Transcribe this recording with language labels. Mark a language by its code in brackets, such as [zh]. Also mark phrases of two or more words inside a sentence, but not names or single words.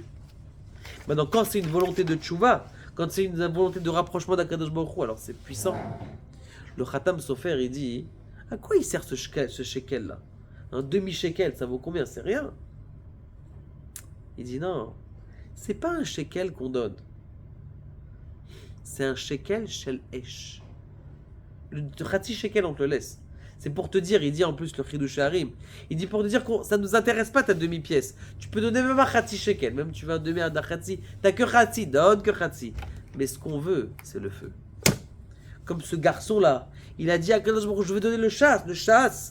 [fr] Maintenant, quand c'est une volonté de tchouva, quand c'est une volonté de rapprochement d' [he] הקדוש ברוך הוא, [fr] alors c'est puissant. Le Khatam Sofer, il dit, à quoi il sert ce shekel là? Un demi-shekel, ça vaut combien? C'est rien. Il dit non, c'est pas un shekel qu'on donne. C'est un [he] שקל של אש. [fr] Le [he] חצי שקל, [fr] on te le laisse. C'est pour te dire, il dit en plus le Chidush Harim, il dit pour te dire que ça ne nous intéresse pas ta demi-pièce. Tu peux donner même un [he] חצי שקל, [fr] même tu vas donner un khati, t'as que khati, donne que khati. Mais ce qu'on veut, c'est le feu. Comme ce garçon-là, il a dit à [he] קדוש ברוך הוא, [fr] je vais donner le chasse.